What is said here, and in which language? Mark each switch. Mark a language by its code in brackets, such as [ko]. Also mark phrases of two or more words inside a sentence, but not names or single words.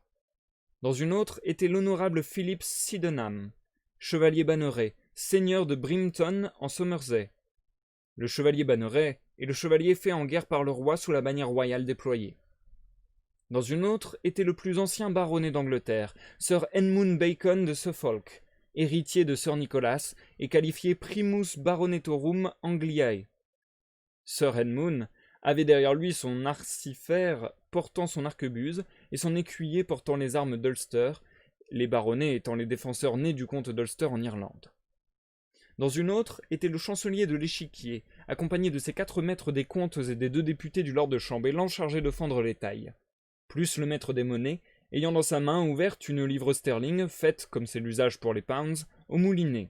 [fr] Dans une autre était l'honorable Philip Sydenham, chevalier Banneret, seigneur de Brimton en Somerset. Le chevalier Banneret est le chevalier fait en guerre par le roi sous la bannière royale déployée. Dans une autre était le plus ancien baronnet d'Angleterre, Sir Edmund Bacon de Suffolk, héritier de Sir Nicholas et qualifié [la] primus baronetorum Angliae. [fr] Sir Edmund avait derrière lui son arcifère portant son arquebuse et son écuyer portant les armes d'Ulster, les baronnets étant les défenseurs nés du comte d'Ulster en Irlande. Dans une autre était le chancelier de l'Échiquier, accompagné de ses 4 maîtres des comptes et des 2 députés du lord de chambellan chargés de fendre les tailles, plus le maître des monnaies, ayant dans sa main ouverte une livre sterling faite, comme c'est l'usage pour les pounds, au moulinet.